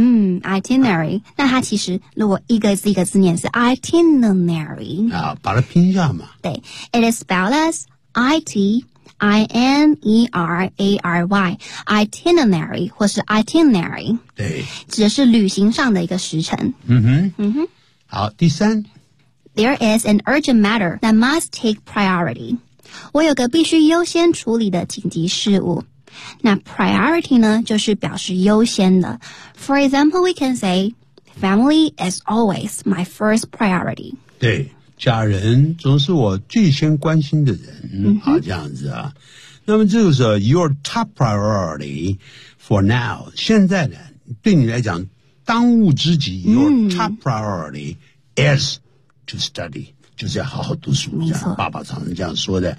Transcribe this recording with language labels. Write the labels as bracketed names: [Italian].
[Chinese] 嗯 ,itinerary,、那它其实如果一个字一个字念是 itinerary。啊把它拼一下嘛。 [English] 对 ,it is spelled as itinerary, itinerary, [Chinese] 或是 [English] itinerary, [Chinese] 对指的是旅行上的一个时程。好第三。 [English] There is an urgent matter that must take priority. [Chinese] 我有个必须优先处理的紧急事务。 [English] 那 priority [Chinese] 呢就是表示优先的 [English] For example, we can say Family is always my first priority [Chinese] 对家人总是我最先关心的人、好这样子啊那么这个是 [English] your top priority for now [Chinese] 现在呢对你来讲当务之急 [English] your top priority is to study [Chinese] 就是要好好读书这样爸爸常常这样说的